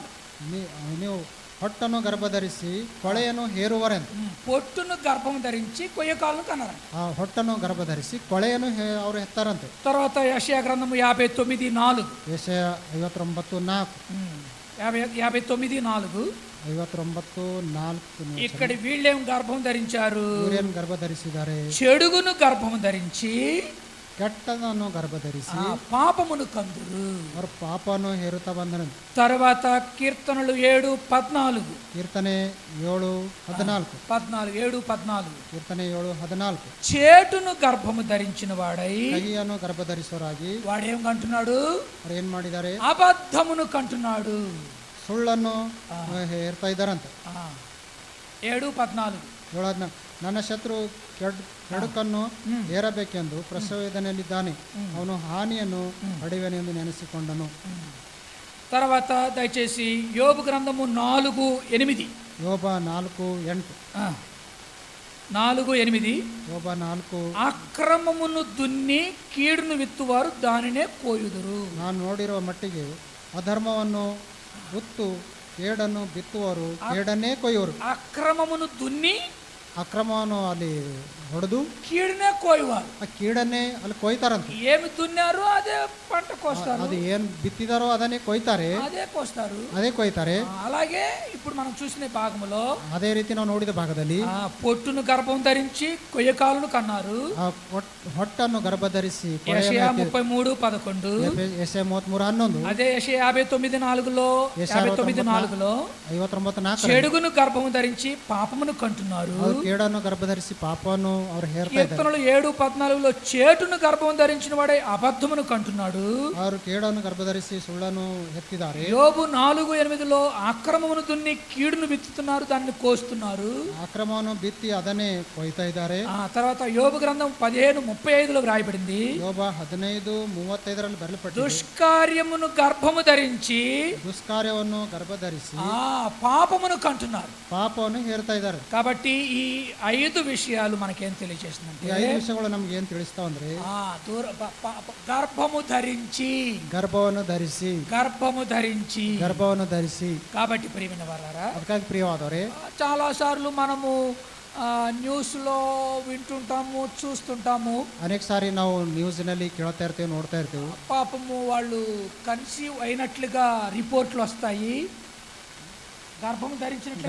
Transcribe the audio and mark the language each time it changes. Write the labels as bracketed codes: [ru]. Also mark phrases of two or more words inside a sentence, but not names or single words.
[kn] ನೀವು ಹೊಟ್ಟನ್ನು ಗರ್ಭಧರಿಸಿ ಕೊಳೆಯನ್ನು ಹೇರುವರೆಂದು. [te] పొట్టును గర్భము ధరించి కొయ్యకాలును కన్నారంట. [kn] ಆ ಹೊಟ್ಟನ್ನು ಗರ್ಭಧರಿಸಿ ಕೊಳೆಯನ್ನು ಅವರು ಹೆತ್ತಾರಂತೆ. [te] తర్వాత యెషయా గ్రంథము 59:4. [kn] ಯೆಶಯ 59:4. 59:4. 59:4. [te] ఇక్కడ వీళ్ళేం గర్భం ధరించారు? [kn] ಇವರೇನು ಗರ್ಭಧರಿಸಿದ್ದಾರೆ? [te] చెడుగును గర్భము ధరించి [kn] ಕೆಟ್ಟದನ್ನು ಗರ್ಭಧರಿಸಿ [te] పాపమును కందురు. [kn] ಅವರು ಪಾಪವನ್ನು ಹೇರುತ್ತಾ ಬಂದರು. [te] తర్వాత కీర్తనలు 7:14. [kn] ಕೀರ್ತನೆ 7:14. 7:14. ಕೀರ್ತನೆ 7:14. [te] చేటును గర్భము ధరించిన వాడై [kn] ಕಹಿಯನ್ನು ಗರ್ಭಧರಿಸುವರಾಗಿ [te] వాడేం కంటున్నాడు? [kn] ಅವ್ರು ಏನ್ ಮಾಡಿದ್ದಾರೆ? [te] అబద్ధమును కంటున్నాడు. [kn] ಸುಳ್ಳನ್ನು ಹೇರ್ತಾ ಇದ್ದಾರಂತೆ. 7:14. ನನ್ನ ಶತ್ರು ಕೆಡುಕನ್ನು ಏರಬೇಕೆಂದು ಪ್ರಸವೇದನೆಯಲ್ಲಿದ್ದಾನೆ, ಅವನು ಹಾನಿಯನ್ನು ಪಡೆಯುವನೆಂದು ನೆನೆಸಿಕೊಂಡನು. [te] తర్వాత దయచేసి యోబు గ్రంథము 4:8. యోబ 4:8. 4:8. యోబ 4. అక్రమమును దున్ని కీడును విత్తువారు దానినే కోయుదురు. [kn] ನಾನು ನೋಡಿರುವ ಮಟ್ಟಿಗೆ ಅಧರ್ಮವನ್ನು ಉತ್ತು ಕೇಡನ್ನು ಬಿತ್ತುವರು ಕೇಡನ್ನೇ ಕೊಯ್ಯುವರು. [te] అక్రమమును దున్ని [kn] ಅಕ್ರಮವನ್ನು ಅಲ್ಲಿ ಹೊಡೆದು [te] కీడునే కోయువారు. [kn] ಆ ಕೀಡನ್ನೇ ಅಲ್ಲಿ ಕೊಯ್ತಾರಂತ. [te] ఏమి దున్నారో అదే పంట కోస్తారు, [kn] ಅದು ಏನ್ ಬಿತ್ತಿದಾರೋ ಅದನ್ನೇ ಕೊಯ್ತಾರೆ, [te] అదే కోస్తారు. [kn] ಅದೇ ಕೊಯ್ತಾರೆ. [te] అలాగే ఇప్పుడు మనం చూసిన భాగములో [kn] ಅದೇ ರೀತಿ ನಾವು ನೋಡಿದ ಭಾಗದಲ್ಲಿ [te] పొట్టును గర్భం ధరించి కొయ్యకాలను కన్నారు. [kn] ಆ ಹೊಟ್ಟನ್ನು ಗರ್ಭಧರಿಸಿ [te] యెషయా 33:11. [kn] ಯೆಶಯ 33:11. [te] అదే యెషయా 59:4లో 59:4లో 59:4 చెడుగును గర్భము ధరించి పాపమును కంటున్నారు. [kn] ಅವರು ಕೇಡನ್ನು ಗರ್ಭಧರಿಸಿ ಪಾಪವನ್ನು ಅವರು ಹೇರ್ತಾ ಇದ್ದಾರೆ. [te] కీర్తనలు 7:14లో చేటును గర్భం ధరించిన వాడే అబద్ధమును కంటున్నాడు. [kn] ಅವರು ಕೇಡನ್ನು ಗರ್ಭಧರಿಸಿ ಸುಳ್ಳನ್ನು ಎತ್ತಿದ್ದಾರೆ. [te] యోబు 4:8లో అక్రమమును దున్ని కీడును విత్తుతున్నారు, దాన్ని కోస్తున్నారు. [kn] ಅಕ್ರಮವನ್ನು ಬಿತ್ತಿ ಅದನ್ನೇ ಕೊಯ್ತಾ ಇದ್ದಾರೆ. [te] తర్వాత యోబు గ్రంథం 15:35లో వ్రాయబడింది. [kn] ಯೋಬ 15:35 ಬರೆಯಲ್ಪಟ್ಟಿದೆ. [te] దుష్కార్యమును గర్భము ధరించి [kn] ದುಷ್ಕಾರ್ಯವನ್ನು ಗರ್ಭಧರಿಸಿ [te] పాపమును కంటున్నారు. [kn] ಪಾಪವನ್ನು ಹೇರ್ತಾ ಇದ್ದಾರೆ. [te] కాబట్టి ఈ 5 విషయాలు మనకేం తెలియజేస్తుందంటే, [kn] ಈ 5 ವಿಷಯಗಳು ನಮ್ಗೆ ಏನ್ ತಿಳಿಸ್ತಾವ ಅಂದ್ರೆ, [te] గర్భము ధరించి [kn] ಗರ್ಭವನ್ನು ಧರಿಸಿ [te] గర్భము ధరించి [kn] ಗರ್ಭವನ್ನು ಧರಿಸಿ. [te] కాబట్టి ప్రియమైన వారారా, [kn] ಅದಕ್ಕಾಗಿ ಪ್ರಿಯವಾದವರೇ, [te] చాలా సార్లు మనము న్యూస్లో వింటుంటాము, చూస్తుంటాము. [kn] ಅನೇಕ ಸಾರಿ ನಾವು ನ್ಯೂಸ್ನಲ್ಲಿ ಕೇಳ್ತಾ ಇರ್ತೇವೆ, ನೋಡ್ತಾ ಇರ್ತೇವೆ. [te] పాపము వాళ్ళు కన్సీవ్ అయినట్లుగా రిపోర్ట్లు వస్తాయి, గర్భం ధరించినట్లు